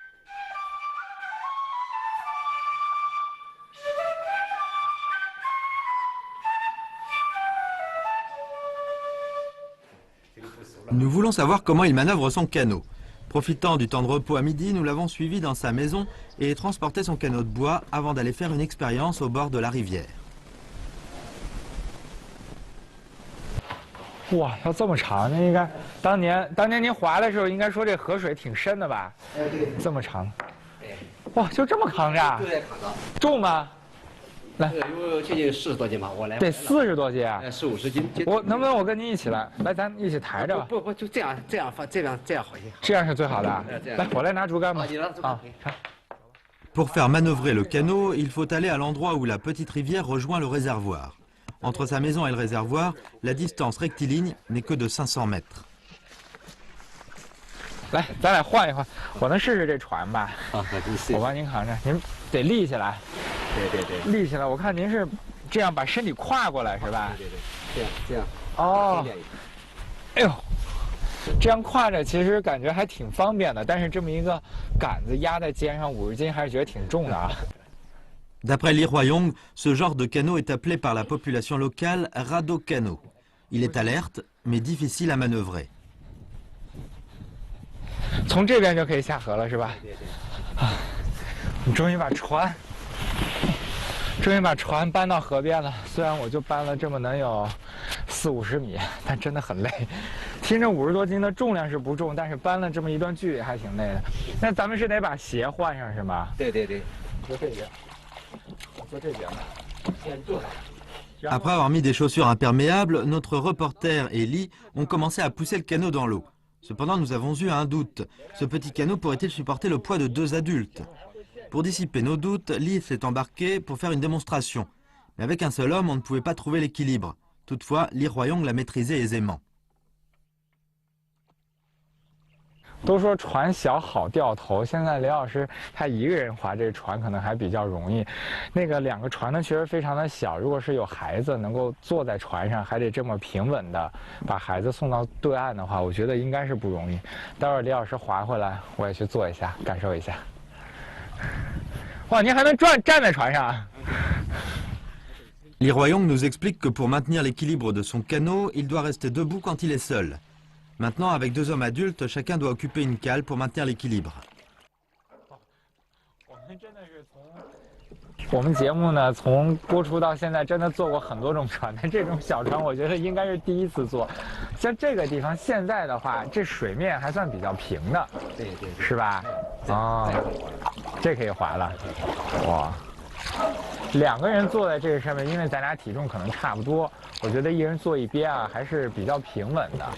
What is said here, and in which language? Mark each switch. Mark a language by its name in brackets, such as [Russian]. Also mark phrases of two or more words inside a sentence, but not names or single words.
[French] Nous voulons savoir comment il manœuvre son canot. Profitant du temps de repos à midi, nous l'avons suivi dans sa maison et transporté son canot de bois avant d'aller faire une expérience au bord de la rivière. [Chinese] 哇，要这么长，那应该当年您划的时候，应该说这河水挺深的吧？这么长。哇，就这么扛着？就在扛着。重吗？ 来，有接近40多斤吧，我来。得40多斤啊，40-50斤。我能不能我跟您一起来？来，咱一起抬着吧。不，就这样放，这样好一些。这样是最好的。来，我来拿竹竿吧。啊。 [French] Pour faire manœuvrer le canot, il faut aller à l'endroit où la petite rivière rejoint le réservoir. Entre sa maison et le réservoir, la distance rectiligne n'est que de 500 mètres. [Chinese] 来，咱俩换一换，我能试试这船吧？啊，我帮您扛着，您得立起来。对，立起来。我看您是这样把身体跨过来是吧？对，这样。哦。哎呦。这样跨着其实感觉还挺方便的，但是这么一个杆子压在肩上50斤，还是觉得挺重的啊。 [French] D'après Li Huayong, ce genre de canot est appelé par la population locale radeau canot. Il est alerte, mais difficile à manœuvrer. [Chinese] 从这边就可以下河了，是吧？对。啊，我们终于把船搬到河边了。虽然我就搬了这么能有40-50米，但真的很累。听着50多斤的重量是不重，但是搬了这么一段距离还挺累的。那咱们是得把鞋换上是吗？对。坐这边，我坐这边吧。先坐。 [French] Après avoir mis des chaussures imperméables, notre reporter et Lee ont commencé à pousser le canot dans l'eau. Cependant, nous avons eu un doute. Ce petit canot pourrait-il supporter le poids de 2 adultes? Pour dissiper nos doutes, Lee s'est embarqué pour faire une démonstration. Mais avec un seul homme, on ne pouvait pas trouver l'équilibre. Toutefois, Li Huayong l'a maîtrisé aisément. [Chinese] 都说船小好掉头，现在李老师他一个人划这船可能还比较容易。那个2个船呢，确实非常的小。如果是有孩子能够坐在船上，还得这么平稳的把孩子送到对岸的话，我觉得应该是不容易。待会儿李老师划回来，我也去坐一下，感受一下。哇，您还能站在船上 [French] Li Huayong nous explique que pour maintenir l'équilibre de son canot, il doit rester debout quand il est seul. Maintenant, avec 2 hommes adultes, chacun doit occuper une cale pour maintenir l'équilibre. [Chinese] 我们节目呢，从播出到现在，真的坐过很多种船，但这种小船，我觉得应该是第一次坐。像这个地方，现在的话，这水面还算比较平的，对，是吧？哦，这可以划了，哇！2个人坐在这个上面，因为咱俩体重可能差不多，我觉得一人坐一边啊，还是比较平稳的。